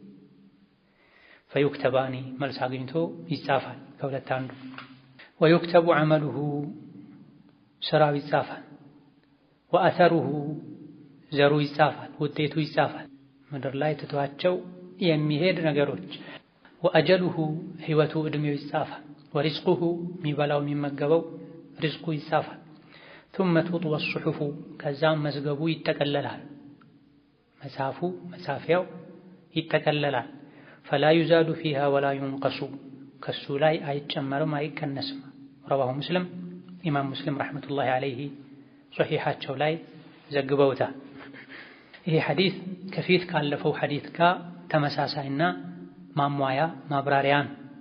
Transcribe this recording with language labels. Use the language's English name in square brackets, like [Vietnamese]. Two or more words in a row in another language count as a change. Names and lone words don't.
[Amharic] ፈዩክተባኒ መልስ አግኝቶ ይጻፋል ከሁለት አንዱ። [Arabic] ويكتب عمله [Amharic] ስራው ይጻፋል። ወአተሩሁ ዘሩ ይጻፋል፣ ውጤቱ ይጻፋል፣ ምድር ላይ ትቷቸው የሚሄድ ነገሮች። ወአጀሉሁ ህይወቱ እድሜው ይጻፋል። ወሪዝቁሁ የሚበላው የሚመገበው ሪዝቁ ይጻፋል። [Arabic] ثم تطوى الصحف [Amharic] ከዛም መዝገቡ ይጠቀለላል፣ መጽሐፉ መጻፊያው ይጠቀለላል። [Arabic] فلا يزاد فيها ولا ينقص [Amharic] ከሱ ላይ አይጨመርም አይቀነስም። [Arabic] رواه مسلم [Amharic] ኢማም ሙስሊም [Arabic] رحمة الله عليه [Amharic] ሶሒሓቸው ላይ ዘግበውታል። ይሄ ሐዲስ ከፊት ካለፈው ሐዲስ ጋር ተመሳሳይና ማሟያ ማብራሪያ ነው።